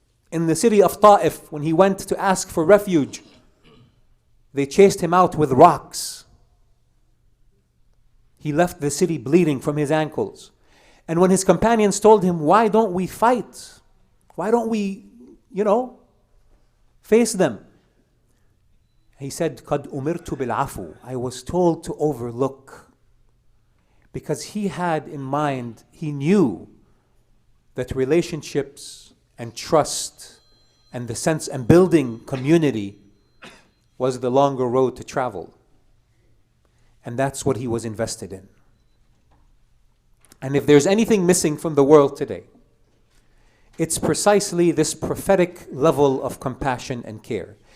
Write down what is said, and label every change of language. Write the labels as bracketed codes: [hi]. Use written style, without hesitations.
[en] In the city of Ta'if, when he went to ask for refuge, they chased him out with rocks. He left the city bleeding from his ankles. And when his companions told him, why don't we fight? Why don't we, face them? [ar] He said, قَدْ أُمِرْتُ بِالْعَفُو. [en] I was told to overlook. Because he had in mind, he knew that relationships and trust and the sense and building community was the longer road to travel. And that's what he was invested in. And if there's anything missing from the world today, it's precisely this prophetic level of compassion and care.